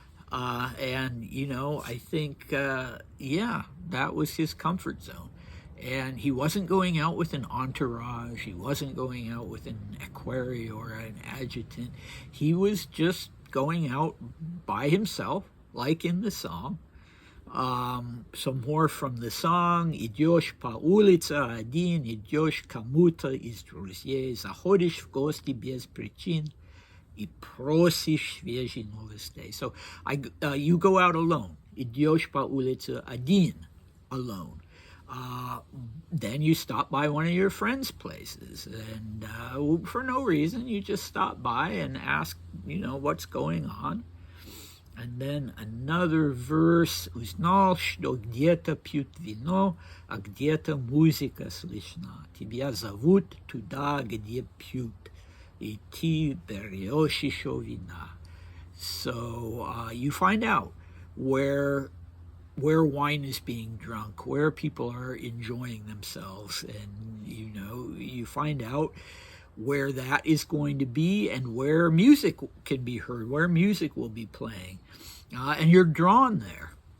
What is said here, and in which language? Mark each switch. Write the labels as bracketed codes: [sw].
[en] And I think that was his comfort zone. And he wasn't going out with an entourage. He wasn't going out with an equerry or an adjutant. He was just going out by himself, like in the song. Some more from the song. [ru] Идешь по улице один, идешь кому-то из друзей, заходишь в гости без причин и просишь свежей новостей. [en] So you go out alone. [ru] Идешь по улице один, [en] alone. Then you stop by one of your friends' places, and for no reason, you just stop by and ask, what's going on. And then another verse, [ru] узнал, что где-то пьют вино, а где-то музыка слышна. Тебя зовут туда, где пьют, и ты берешь еще вина. [en] So you find out where wine is being drunk, where people are enjoying themselves, and you find out where that is going to be and where music can be heard, where music will be playing, and you're drawn there.